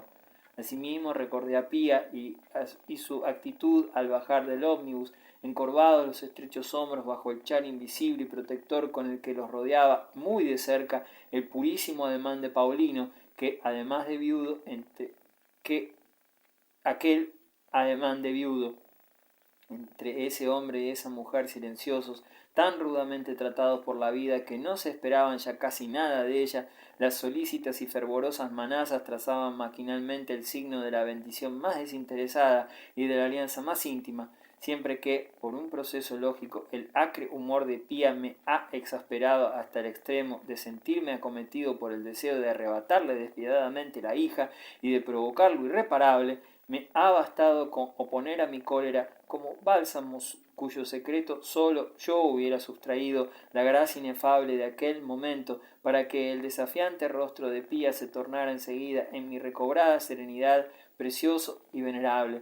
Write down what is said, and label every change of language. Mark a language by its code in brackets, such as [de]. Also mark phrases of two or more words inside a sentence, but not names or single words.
[es] Asimismo recordé a Pía y su actitud al bajar del ómnibus, encorvados los estrechos hombros bajo el chal invisible y protector con el que los rodeaba muy de cerca el purísimo ademán de Paulino, que además de viudo, aquel ademán de viudo, entre ese hombre y esa mujer silenciosos, tan rudamente tratados por la vida que no se esperaban ya casi nada de ella, las solícitas y fervorosas manazas trazaban maquinalmente el signo de la bendición más desinteresada y de la alianza más íntima, siempre que, por un proceso lógico, el acre humor de Pía me ha exasperado hasta el extremo de sentirme acometido por el deseo de arrebatarle despiadadamente la hija y de provocar lo irreparable, me ha bastado con oponer a mi cólera como bálsamos cuyo secreto solo yo hubiera sustraído la gracia inefable de aquel momento para que el desafiante rostro de Pía se tornara enseguida en mi recobrada serenidad precioso y venerable.